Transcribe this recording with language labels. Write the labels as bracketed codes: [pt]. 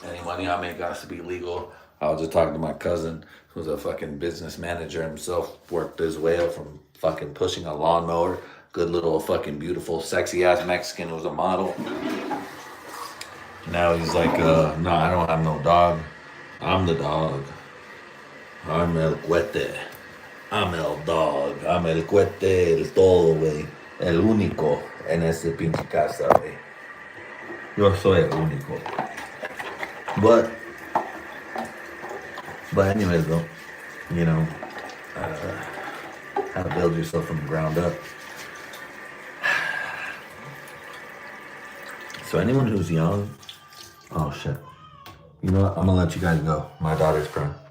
[en] Any money I make has to be legal. I was just talking to my cousin, who's a fucking business manager himself, worked his way up from fucking pushing a lawnmower. Good little fucking beautiful, sexy ass Mexican who was a model. Now he's like, no, I don't have no dog. I'm the dog. I'm [es] el cuete. [en] I'm el dog, I'm [es] el cuete, el todo, güey. El único en ese pinche casa, güey. Yo soy el único. [en] But anyways, though, you know, how to build yourself from the ground up. So anyone who's young, oh shit. You know what? I'm gonna let you guys go. My daughter's crying.